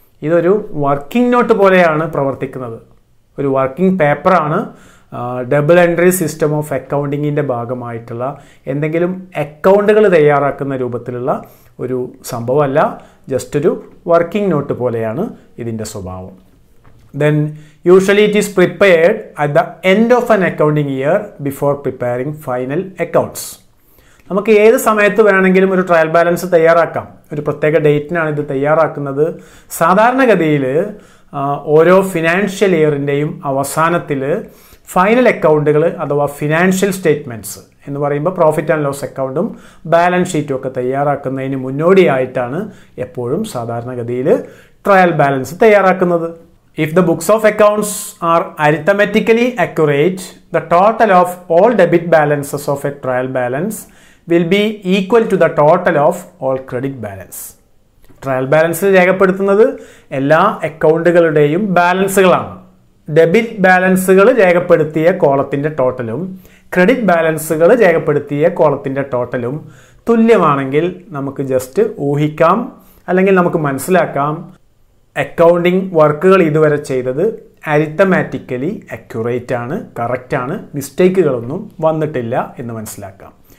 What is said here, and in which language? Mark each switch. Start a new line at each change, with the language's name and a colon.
Malayalam: ഇതൊരു working not പോലെയാണ് പ്രവർത്തിക്കുന്നത്, ഒരു വർക്കിംഗ് പേപ്പറാണ്. ഡബിൾ എൻട്രി സിസ്റ്റം ഓഫ് അക്കൗണ്ടിങ്ങിൻ്റെ ഭാഗമായിട്ടുള്ള എന്തെങ്കിലും അക്കൗണ്ടുകൾ തയ്യാറാക്കുന്ന രൂപത്തിലുള്ള ഒരു സംഭവമല്ല, ജസ്റ്റ് ഒരു വർക്കിംഗ് നോട്ട് പോലെയാണ് ഇതിൻ്റെ സ്വഭാവം.
English: Then usually it is prepared at the end of an accounting year before preparing final accounts.
Malayalam: നമുക്ക് ഏത് സമയത്ത് വേണമെങ്കിലും ഒരു ട്രയൽ ബാലൻസ് തയ്യാറാക്കാം. ഒരു പ്രത്യേക ഡേറ്റിനാണ് ഇത് തയ്യാറാക്കുന്നത്. സാധാരണഗതിയിൽ ഓരോ ഫിനാൻഷ്യൽ ഇയറിൻ്റെയും അവസാനത്തിൽ ഫൈനൽ അക്കൗണ്ടുകൾ അഥവാ ഫിനാൻഷ്യൽ സ്റ്റേറ്റ്മെൻറ്റ്സ് എന്ന് പറയുമ്പോൾ പ്രോഫിറ്റ് ആൻഡ് ലോസ് അക്കൗണ്ടും ബാലൻസ് ഷീറ്റും ഒക്കെ തയ്യാറാക്കുന്നതിന് മുന്നോടിയായിട്ടാണ് എപ്പോഴും സാധാരണഗതിയിൽ ട്രയൽ ബാലൻസ് തയ്യാറാക്കുന്നത്.
English: If the books of accounts are arithmetically accurate, the total of all debit balances of a trial balance will be equal to the total of all credit balance.
Malayalam: Trial ബാലൻസിൽ രേഖപ്പെടുത്തുന്നത് എല്ലാ അക്കൗണ്ടുകളുടെയും ബാലൻസുകളാണ്. Debit ബാലൻസുകൾ രേഖപ്പെടുത്തിയ കോളത്തിൻ്റെ ടോട്ടലും credit ബാലൻസുകൾ രേഖപ്പെടുത്തിയ കോളത്തിൻ്റെ ടോട്ടലും തുല്യമാണെങ്കിൽ നമുക്ക് just ഊഹിക്കാം, അല്ലെങ്കിൽ നമുക്ക് മനസ്സിലാക്കാം അക്കൗണ്ടിങ് വർക്കുകൾ ഇതുവരെ ചെയ്തത് അരിത്തമാറ്റിക്കലി അക്യുറേറ്റ് ആണ്, കറക്റ്റാണ്, മിസ്റ്റേക്കുകളൊന്നും വന്നിട്ടില്ല എന്ന് മനസ്സിലാക്കാം.